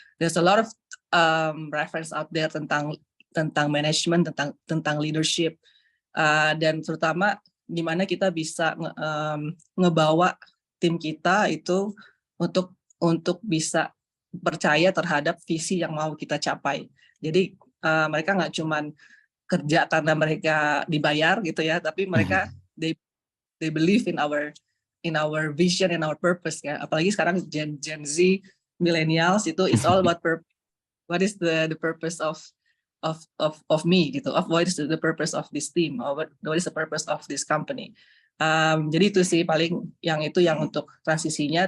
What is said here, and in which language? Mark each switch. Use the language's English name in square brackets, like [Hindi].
[English] There's a lot of reference out there [Indonesian] tentang [English] management, tentang leadership. [Indonesian] dan terutama gimana kita bisa ngebawa tim kita itu untuk bisa percaya terhadap visi yang mau kita capai. Jadi mereka nggak cuman kerja karena mereka dibayar gitu ya, tapi mereka [English] they believe in our vision and our purpose [Indonesian] ya. Apalagi sekarang [English] Gen Z, millennials itu it's all about purpose. What is the purpose of me [Indonesian] gitu? [English] What is the purpose of this team? Or what is the purpose of this company? [Indonesian] Jadi itu sih paling yang untuk transisinya.